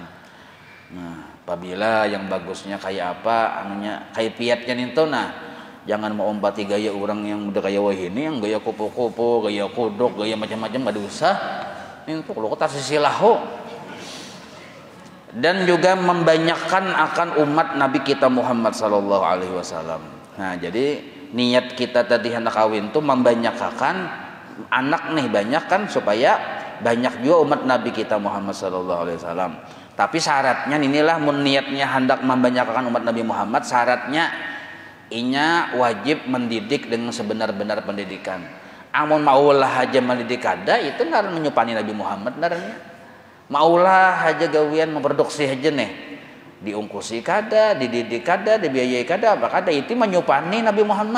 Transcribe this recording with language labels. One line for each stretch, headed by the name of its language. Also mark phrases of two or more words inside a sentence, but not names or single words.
Indonesian: Nah, apabila yang bagusnya kayak apa, anunya kaifiatnya itu, nah jangan mau ompati gaya orang yang udah kayak wahini, yang gaya kupu-kupu, gaya kodok, gaya macam-macam, gak usah. Itu kalau kata sisilahu. Dan juga membanyakkan akan umat Nabi kita Muhammad
Arabic: صلى الله عليه وسلم.
Indonesian: Nah, jadi niat kita tadi hendak kawin itu membanyakkan anak nih, banyak kan supaya banyak juga umat Nabi kita Muhammad
Arabic: صلى الله عليه وسلم.
Indonesian: Tapi syaratnya inilah, niatnya hendak membanyakkan umat Nabi Muhammad, syaratnya inya wajib mendidik dengan sebenar-benar pendidikan.
Banjar: Amun maulah aja mendidik kada, itu nggak menyupani Nabi Muhammad naranya. Maulah aja gawian memproduksi aja nih, diungkusi kada, dididik kada, dibiayai kada, apa kada, itu menyupani Nabi Muhammad.